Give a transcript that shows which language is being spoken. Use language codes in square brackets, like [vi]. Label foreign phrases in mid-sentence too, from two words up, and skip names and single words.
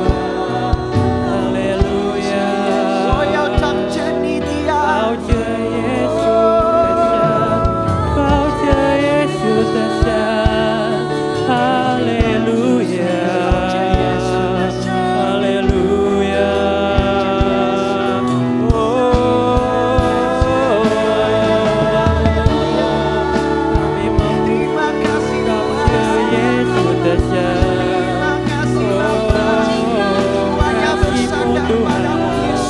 [zh] 我要唱着你的爱，靠着耶稣的神，靠着耶稣的神，哈利路亚，哈利路亚。 [id] terima kasih Tuhan. [zh] 耶稣的神， [id] Terima kasih Bapa. Semuanya bersandar padamu Yesus.